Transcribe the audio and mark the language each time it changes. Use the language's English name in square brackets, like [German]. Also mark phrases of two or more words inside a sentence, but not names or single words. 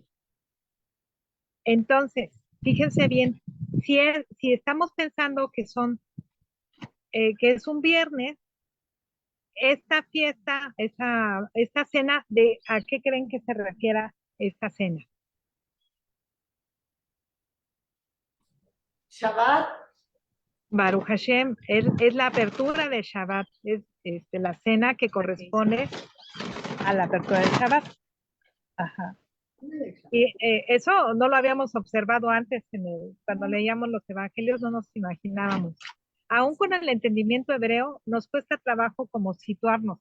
[Spanish] Entonces, fíjense bien, si estamos pensando que es un viernes, esta fiesta, esta cena, ¿a qué creen que se refiera esta cena? Shabbat. [Hebrew] ברוך השם, [Spanish] es la apertura de Shabbat, es la cena que corresponde a la apertura del Shabbat. Ajá. Y eso no lo habíamos observado antes cuando leíamos los evangelios, no nos imaginábamos. Aún con el entendimiento hebreo, nos cuesta trabajo como situarnos.